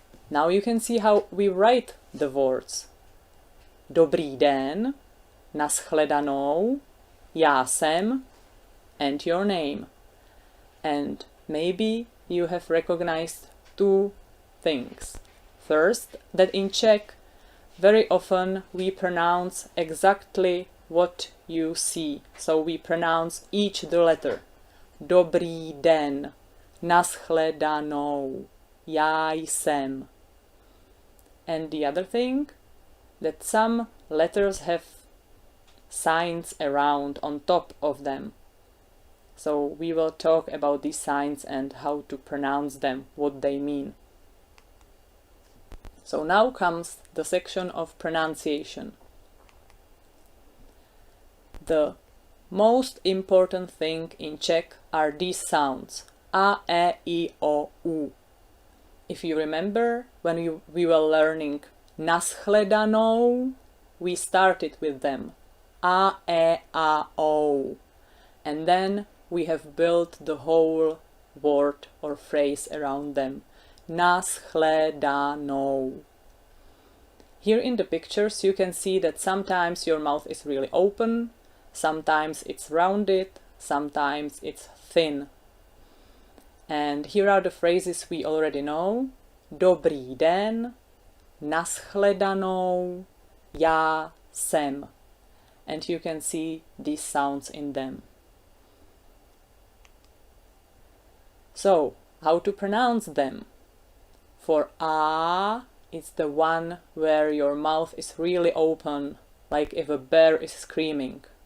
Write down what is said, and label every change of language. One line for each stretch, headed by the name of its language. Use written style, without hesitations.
English: Now you can see how we write the words.
Czech: Dobrý den, naschledanou, já jsem,
English: and your name. And maybe you have recognized two things. First, that in Czech, very often we pronounce exactly what you see. So we pronounce each the letter.
Czech: Dobrý den, naschledanou, já jsem.
English: And the other thing, that some letters have signs around on top of them. So we will talk about these signs and how to pronounce them, what they mean. So now comes the section of pronunciation. The most important thing in Czech are these sounds. A, E, I, O, U. If you remember, when we were learning naschledanou, we started with them. A, E, A, O. And then we have built the whole word or phrase around them. Naschledanou. Here in the pictures you can see that sometimes your mouth is really open, sometimes it's rounded, sometimes it's thin. And here are the phrases we already know.
Czech: Dobrý den, naschledanou, já jsem.
English: And you can see these sounds in them. So, how to pronounce them? For A, it's the one where your mouth is really open, like if a bear is screaming.